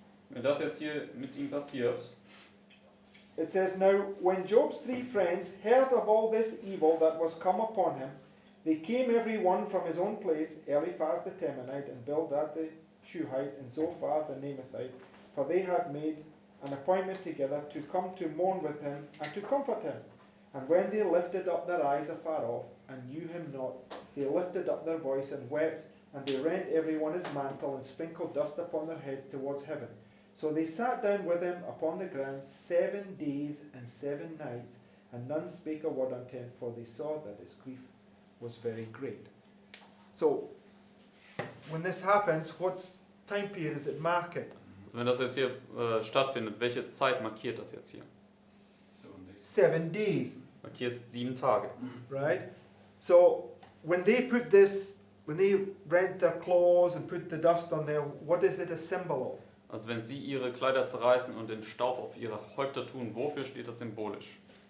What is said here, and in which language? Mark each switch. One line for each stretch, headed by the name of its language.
German: Wenn das jetzt hier mit ihm passiert,
English: it says, Now when Job's 3 friends heard of all this evil that was come upon him, they came every one from his own place, Eliphaz the Temanite, and Bildad the Shuhite, and Zophar the Naamathite, for they had made an appointment together to come to mourn with him and to comfort him. And when they lifted up their eyes afar off, and knew him not, they lifted up their voice and wept, and they rent every one his mantle, and sprinkled dust upon their heads towards heaven. So they sat down with him upon the ground 7 days and 7 nights, and none spake a word unto him, for they saw that his grief was very great. So, when this happens, what time period is it marking?
German: also wenn das jetzt hier stattfindet, welche Zeit markiert das jetzt hier?
English: 7 days,
German: Markiert 7 Tage.
English: right? So, when they put this, when they rent their clothes and put the dust on there, what is it a symbol of?
German: Also wenn sie ihre Kleider zerreißen und den Staub auf ihre Häupter tun, wofür steht das symbolisch?